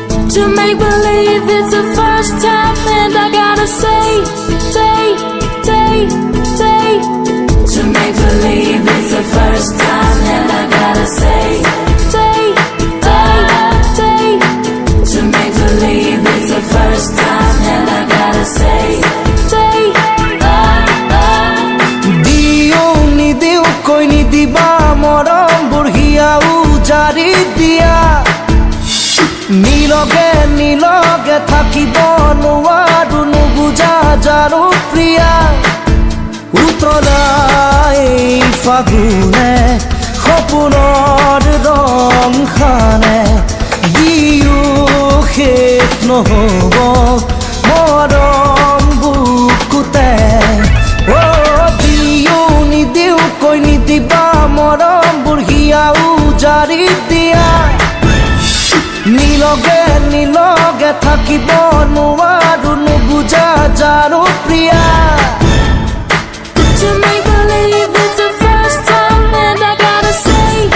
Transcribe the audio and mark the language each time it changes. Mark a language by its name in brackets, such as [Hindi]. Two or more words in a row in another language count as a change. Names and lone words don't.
[English] To make believe it's the first time, and I gotta say. To make believe it's the first time, and I gotta say. To make believe it's the first time, and I gotta say. [Assamese] দিও নিদিও কৈ নিদিবা মৰম বুঢ়িয়া উজাৰি দিয়া. Niloge থাকিব নোৱাৰো নুবুজা যাৰো প্ৰিয়া উতলাই ফাগুনে সপোনৰ ৰং খানে ইও শেষ নহ'ব মৰম বুকুতে দিও নিদিও কৈ নিদিবা মৰম বুঢ়িয়া উজাৰি দিয়া নিলগে থাকিব নোৱাৰো নুবুজা যাৰো প্ৰিয়া [English] To make believe it's the first time, and I gotta say.